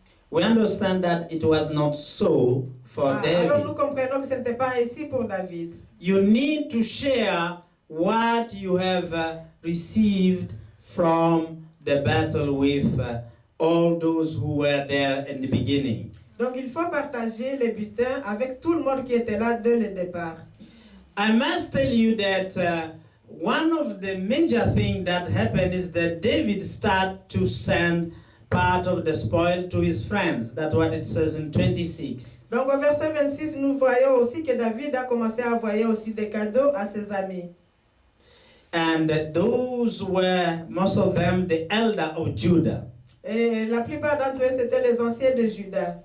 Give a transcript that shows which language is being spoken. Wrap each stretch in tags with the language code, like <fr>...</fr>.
<en>We understand that it was not so for</en> <fr>Alors nous</fr> <en>David.</en> <fr>comprenons que ce n'était pas ainsi pour David.</fr> <en>You need to share what you have received from the battle with all those who were there in the beginning.</en> <fr>Donc il faut partager le butin avec tout le monde qui était là dès le départ.</fr> <en>I must tell you that one of the major things that happened is that David started to send part of the spoil to his friends. That's what it says in 26.</en> <fr>Donc au verset 26, nous voyons aussi que David a commencé à envoyer aussi des cadeaux à ses amis.</fr> <en>And those were, most of them, the elder of Judah.</en> <fr>Et la plupart d'entre eux, c'était les anciens de Juda.</fr>